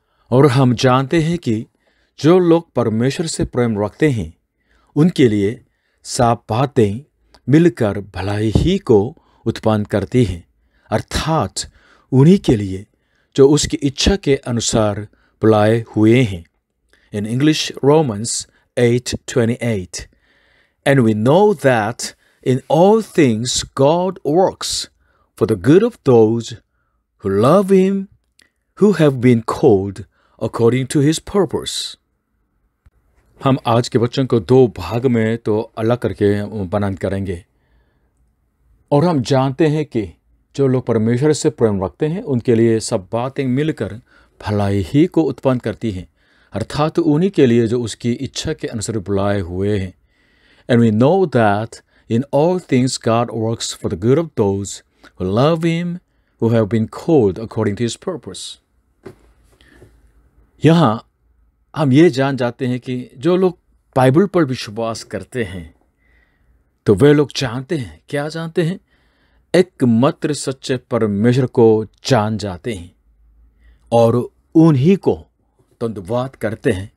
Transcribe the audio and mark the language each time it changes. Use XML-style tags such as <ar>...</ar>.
<hi>और हम जानते हैं कि जो लोग परमेश्वर से प्रेम रखते हैं उनके लिए सब बातें मिलकर भलाई ही को उत्पन्न करती हैं, अर्थात उन्हीं के लिए जो उसकी इच्छा के अनुसार बुलाए हुए हैं।</hi> <en>In English, Romans 8:28. And we know that in all things God works for the good of those who love Him, who have been called according to His purpose.</en> <hi>हम आज के वचन को 2 भाग में तो अलग करके वर्णन करेंगे। और हम जानते हैं कि जो लोग परमेश्वर से प्रेम रखते हैं उनके लिए सब बातें मिलकर भलाई ही को उत्पन्न करती हैं, अर्थात उन्हीं के लिए जो उसकी इच्छा के अनुसार बुलाए हुए हैं।</hi> <en>And we know that in all things God works for the good of those who love Him, who have been called according to His purpose.</en> <hi>यहाँ हम ये जान जाते हैं कि जो लोग बाइबल पर विश्वास करते हैं तो वे लोग जानते हैं, क्या जानते हैं? एकमात्र सच्चे परमेश्वर को जान जाते हैं और उन्हीं को धन्यवाद करते हैं।</hi>